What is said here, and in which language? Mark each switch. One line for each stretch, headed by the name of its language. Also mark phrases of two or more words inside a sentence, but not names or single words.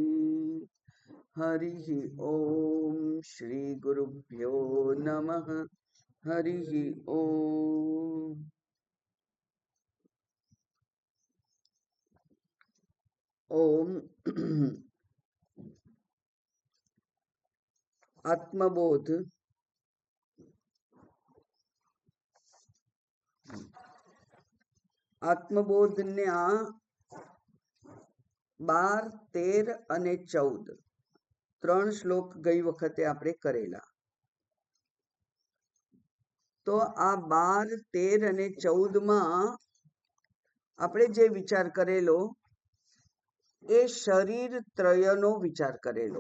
Sanskrit: हरिः ॐ श्री गुरुभ्यो नमः। हरिः ॐ। ॐ आत्मबोध
Gujarati: આત્મબોધના 12, 13 અને 14 ત્રણ શ્લોક ગઈ વખતે આપણે કરેલા. તો આ 12, 13 અને 14માં આપણે જે વિચાર કરેલો એ શરીર ત્રયનો વિચાર કરેલો.